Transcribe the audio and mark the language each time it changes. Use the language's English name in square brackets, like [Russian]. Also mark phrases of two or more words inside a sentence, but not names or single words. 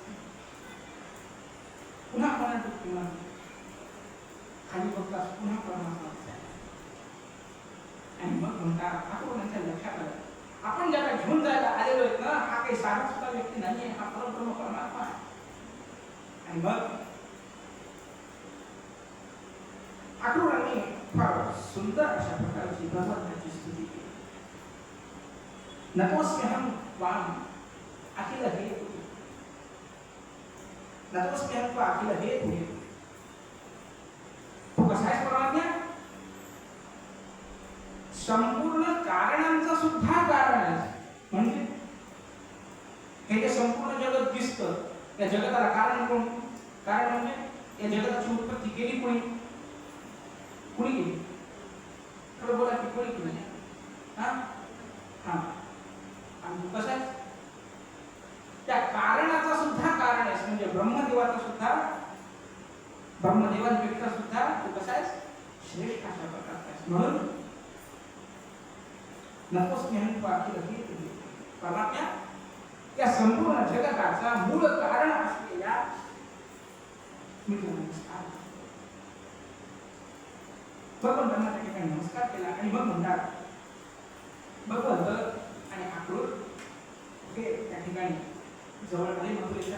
[Marathi] पुन्हा पुन्हा डुबकी मारली. खाली बघताच पुन्हा परमात्मा दिसायला आणि मग म्हणतात अक्रूरांच्या लक्षात आलं, आपण ज्याला घेऊन जायला आलेलो आहेत ना, हा काही साधा सुद्धा व्यक्ती नाहीये, हा परब्रह्म परमात्मा आहे. आणि मग अक्रूरांनी फार सुंदर अशा प्रकारची भगवंताची स्तुती केली. [Sanskrit] नतोस्म्यहं त्वां अखिल हेतु, नतोस्म्यहं त्वां अखिल हेतु. [Marathi] तो कसा आहे परमात्मा? संपूर्ण कारणांचा सुद्धा कारण आहे. म्हणजे हे जे संपूर्ण जगत दिसतं त्या जगताला कारण कोण? कारण म्हणजे या जगताची उत्पत्ती केली कोणी? कुणी केली? खरं बोला की कोणी केली? आणि कसं आहे त्या कारणाचा सुद्धा कारण आहे. म्हणजे ब्रह्मदेवाचा सुद्धा, ब्रह्मदेवांपेक्षा सुद्धा तो कसा आहे श्रेष्ठ अशा प्रकारचा आहे. [Sanskrit] म्हणून नतोस्म्यहं त्वां अखिल हेतु, [Marathi] परमात्मा या संपूर्ण जगताचा मूळ कारण असलेल्या मी तुला नमस्कार. भगवंतांना त्या ठिकाणी नमस्कार केला आणि मग म्हणतात भगवंत आणि अक्रूर हे त्या ठिकाणी जवळ आले मथुरेच्या.